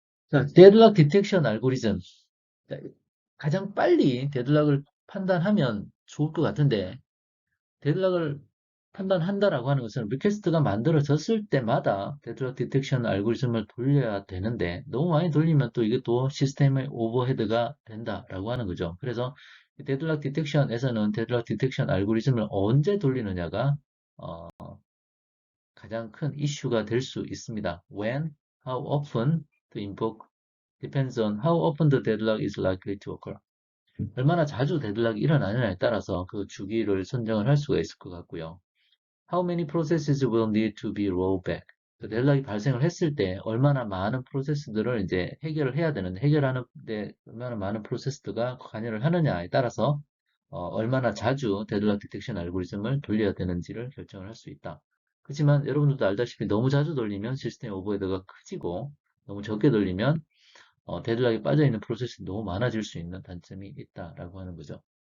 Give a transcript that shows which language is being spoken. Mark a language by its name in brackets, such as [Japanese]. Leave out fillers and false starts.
[Korean] 자, 데드락 디텍션 알고리즘. 자, 가장 빨리 데드락을 판단하면 좋을 것 같은데 데드락을 판단한다라고 하는 것은 리퀘스트가 만들어졌을 때마다 데드락 디텍션 알고리즘을 돌려야 되는데 너무 많이 돌리면 또 이게 또 시스템의 오버헤드가 된다라고 하는 거죠. 그래서 데드락 디텍션에서는 데드락 디텍션 알고리즘을 언제 돌리느냐가 어, 가장 큰 이슈가 될 수 있습니다. [English] When, how often to invoke depends on how often the deadlock is likely to occur. [Korean] 얼마나 자주 데드락이 일어나느냐에 따라서 그 주기를 선정을 할 수가 있을 것 같고요. [English] How many processes will need to be rolled back? [Korean] 그 데드락이 발생을 했을 때 얼마나 많은 프로세스들을 이제 해결을 해야 되는데 해결하는데 얼마나 많은 프로세스가 관여를 하느냐에 따라서 얼마나 자주 데드락 디텍션 알고리즘을 돌려야 되는지를 결정을 할 수 있다. 그렇지만 여러분들도 알다시피 너무 자주 돌리면 시스템 오버헤드가 커지고 너무 적게 돌리면 데드락이 빠져 있는 프로세스가 너무 많아질 수 있는 단점이 있다라고 하는 거죠.